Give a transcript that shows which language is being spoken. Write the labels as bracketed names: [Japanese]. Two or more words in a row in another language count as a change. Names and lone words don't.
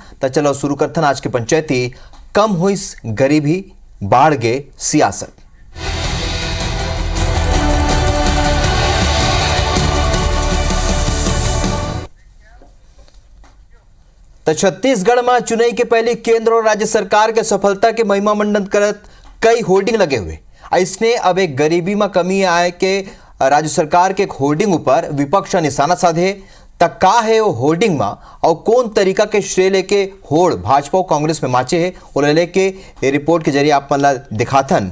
[Chhattisgarhi] तो चलो शुरू करथन आज के पंचायती। कम हुईस गरीबी, बाढ़ गे सियासत। तो छत्तीसगढ़ में चुनाई के पहले केंद्र और राज्य सरकार के सफलता के महिमा मंडन करत कई होर्डिंग लगे हुए। इसने अब एक गरीबी में कमी आए के राज्य सरकार के एक होर्डिंग ऊपर विपक्ष निशाना साधे। तक का है वो होर्डिंग में और कौन तरीका के श्रेय लेके होड़ भाजपा और कांग्रेस में माचे है वो लेके ये रिपोर्ट के जरिए आप मन दिखाथन।